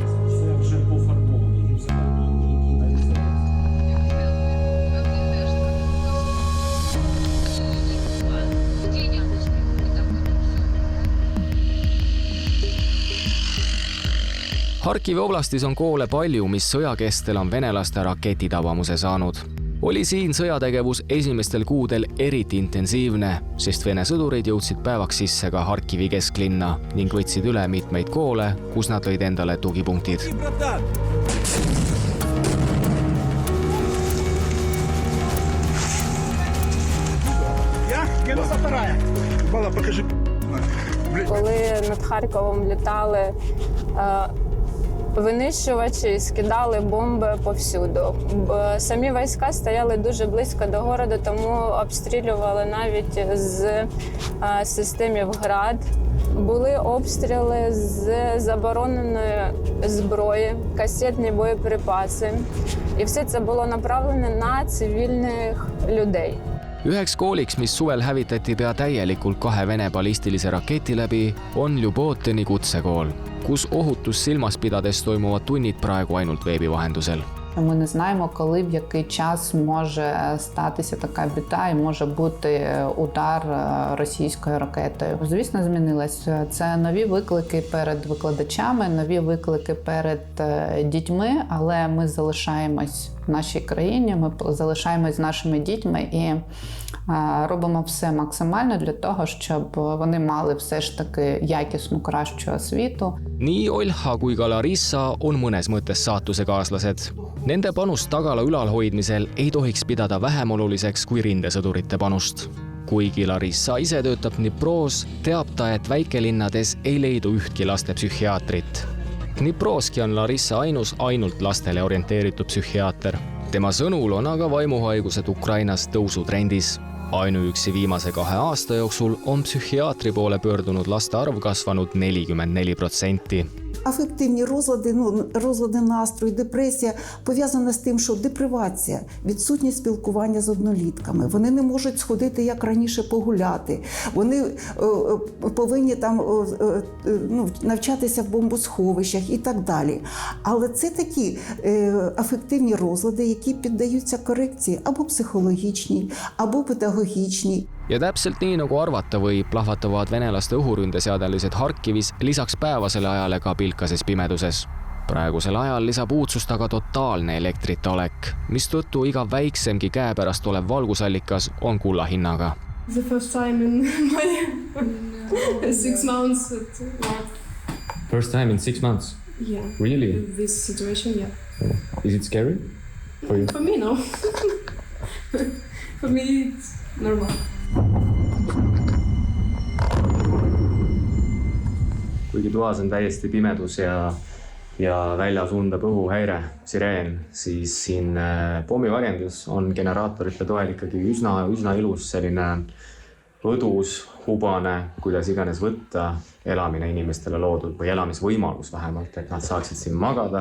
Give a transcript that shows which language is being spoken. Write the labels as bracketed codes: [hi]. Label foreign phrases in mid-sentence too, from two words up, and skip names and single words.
[et] Harkivi oblastis on koole palju, mis sõja kestel on venelaste raketitabamuse saanud. Oli siin sõjategevus esimestel kuudel eriti intensiivne, sest Vene sõdurid jõudsid päevaks sisse ka Harkivi kesklinna ning võtsid üle mitmeid koole, kus nad lõid endale tugipunktid. [uk] Коли над Харковом літали винищувачі, скидали бомби повсюду. Самі війська стояли дуже близько до городу, тому обстрілювали навіть з системів ГРАД. Були обстріли з забороненої зброї, касетні боєприпаси. І все це було направлено на цивільних людей. [et] Üheks kooliks, mis suvel hävitati pea täielikult 2 Vene ballistilise raketi läbi, on Ljubotini kutsekool, kus ohutus silmas pidades toimuvad tunnid praegu ainult veebi vahendusel. [uk] Ми не знаємо, коли, в який час може статися така біда і може бути удар російською ракетою. Звісно, змінилось. Це нові виклики перед викладачами, нові виклики перед дітьми, але ми залишаємось в нашій країні, ми залишаємось з нашими дітьми і робимо все максимально для того, щоб вони мали все ж таки якісну, кращу освіту. [et] Nii Olha kui ka Larissa on mõnes mõttes saatusekaaslased. Nende panust tagala ülalhoidmisel ei tohiks pidada vähem oluliseks kui rindesõdurite panust. Kuigi Larissa ise töötab Dnipros, teab ta, et väikelinnades ei leidu ühtki lastepsühhiaatrit. Dniproski on Larissa ainult lastele orienteeritud psühhiaater. Tema sõnul on aga vaimuhaigused Ukrainas tõusutrendis. Ainuüksi viimase 2 aasta jooksul on psühhiaatri poole pöördunud laste arv kasvanud 44%. [uk] Афективні розлади настрою, депресія пов'язана з тим, що депривація, відсутність спілкування з однолітками. Вони не можуть сходити, як раніше, погуляти. Вони повинні там навчатися в бомбосховищах і так далі. Але це такі афективні розлади, які піддаються корекції або психологічній, або педагогічній. [et] Ja täpselt nii nagu arvata võib, plahvatavad venelaste õhuründeseadelised Harkivis lisaks päevasele ajale ka pilkases pimeduses. Praegusel ajal lisab uudsust aga totaalne elektrita olek, mis tõttu iga väiksemgi käepärast olev valgusallikas on kulla hinnaga. [en] The first time in my 6 months. First time in 6 months? Yeah. Really? This situation, yeah. Is it scary for you? For me, no. For me, it's normal. [et] Kuigi toas on täiesti pimedus ja väljas undab õhuhäire, sireen, siis siin pommivarjendus on generaatorite toel ikkagi üsna ilus selline õdus, hubane, kuidas iganes võtta elamine inimestele loodud või elamisvõimalus vähemalt, et nad saaksid siin magada.